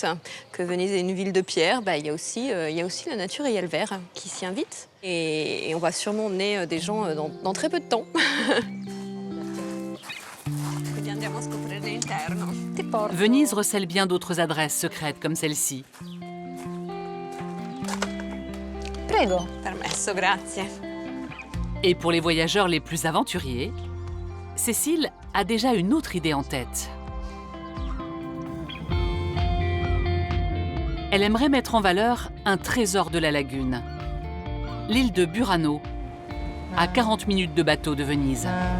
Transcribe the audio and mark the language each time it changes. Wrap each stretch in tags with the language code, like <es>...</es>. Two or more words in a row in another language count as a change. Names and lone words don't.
<fr>Que Venise est une ville de pierre, il y a aussi la nature et il y a le verre qui s'y invite. Et on va sûrement emmener des gens dans très peu de temps. Venise recèle bien d'autres adresses secrètes comme celle-ci.</fr> <it>Prego. Permesso, grazie.</it> <fr>Et pour les voyageurs les plus aventuriers, Cécile a déjà une autre idée en tête. Elle aimerait mettre en valeur un trésor de la lagune, l'île de Burano, à 40 minutes de bateau de Venise.</fr>